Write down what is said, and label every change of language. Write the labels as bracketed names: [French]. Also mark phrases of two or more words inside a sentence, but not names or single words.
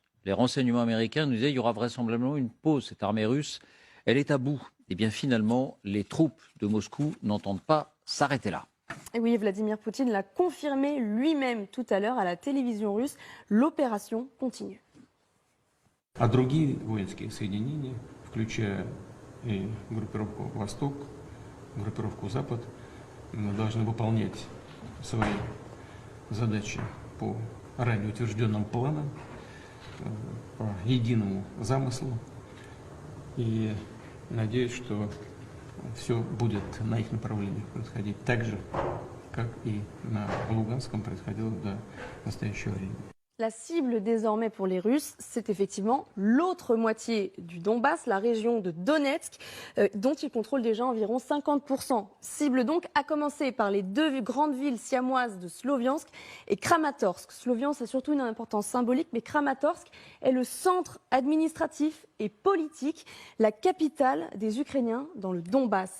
[French] Les renseignements américains nous disaient qu'il y aura vraisemblablement une pause. Cette armée russe, elle est à bout. Et bien finalement, les troupes de Moscou n'entendent pas s'arrêter là. Et oui, Vladimir Poutine l'a confirmé lui-même tout à l'heure à la télévision russe. L'opération continue. [Russian] А другие воинские соединения, включая и группировку «Восток», группировку «Запад», должны выполнять свои задачи по ранее утвержденным планам, по единому замыслу. И надеюсь, что все будет на их направлениях происходить так же, как и на Луганском происходило до настоящего времени. [French] La cible désormais pour les Russes, c'est effectivement l'autre moitié du Donbass, la région de Donetsk, dont ils contrôlent déjà environ 50%. Cible donc à commencer par les deux grandes villes siamoises de Sloviansk et Kramatorsk. Sloviansk a surtout une importance symbolique, mais Kramatorsk est le centre administratif et politique, la capitale des Ukrainiens dans le Donbass.